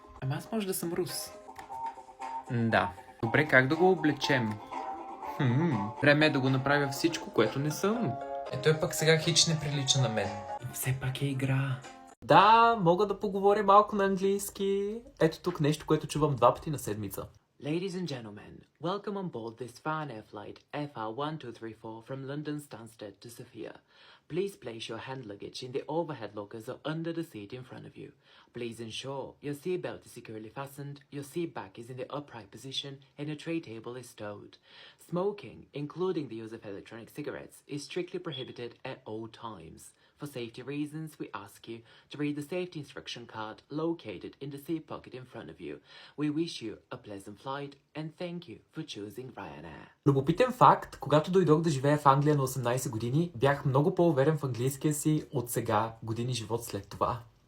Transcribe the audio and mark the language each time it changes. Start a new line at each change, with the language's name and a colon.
Bulgarian: Ама аз може да съм рус. Да. Добре, как да го облечем? Време е да го направя всичко, което не съм. Ето е пък сега хич не прилича на мен. Все пак е игра. Да, мога да поговоря малко на английски. Ето тук нещо, което чувам 2 пъти на седмица.
English: Ladies and gentlemen, welcome on board this Ryanair flight FR1234 from London Stansted to Sofia. Please place your hand luggage in the overhead lockers or under the seat in front of you. Please ensure your seatbelt is securely fastened, your seat back is in the upright position, and your tray table is stowed. Smoking, including the use of electronic cigarettes, is strictly prohibited at all times. For safety reasons, we ask you to read the safety instruction card located in the seat pocket in front of you. We wish you a pleasant flight and thank you for choosing Ryanair.
Bulgarian: Любопитен факт, когато дойдох да живея в Англия на 18 години, бях много по-уверен в английския си от сега, години живот след това.